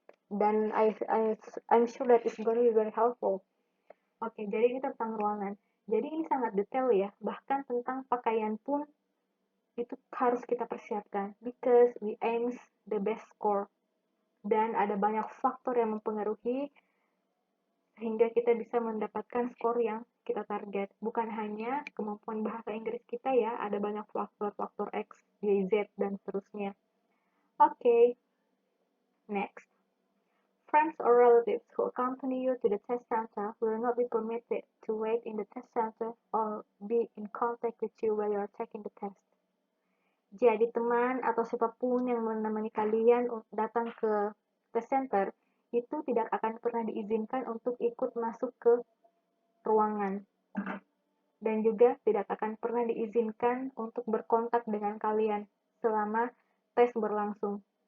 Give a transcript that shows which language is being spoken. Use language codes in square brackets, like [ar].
[id] Dan [en] I'm sure that it's going to be very helpful. [id] Oke, jadi ini tentang ruangan. Jadi ini sangat detail ya, bahkan tentang pakaian pun itu harus kita persiapkan [en] because we aims the best score, [id] dan ada banyak faktor yang mempengaruhi sehingga kita bisa mendapatkan skor yang kita target. Bukan hanya kemampuan bahasa Inggris kita ya, ada banyak faktor-faktor X, Y, Z, dan seterusnya. [en] Okay, next. Friends or relatives who accompany you to the test center will not be permitted to wait in the test center or be in contact with you while you are taking the test. [id] Jadi teman atau siapapun yang menemani kalian datang ke test center itu tidak akan pernah diizinkan untuk ikut masuk ke ruangan, dan juga tidak akan pernah diizinkan untuk berkontak dengan kalian selama tes berlangsung.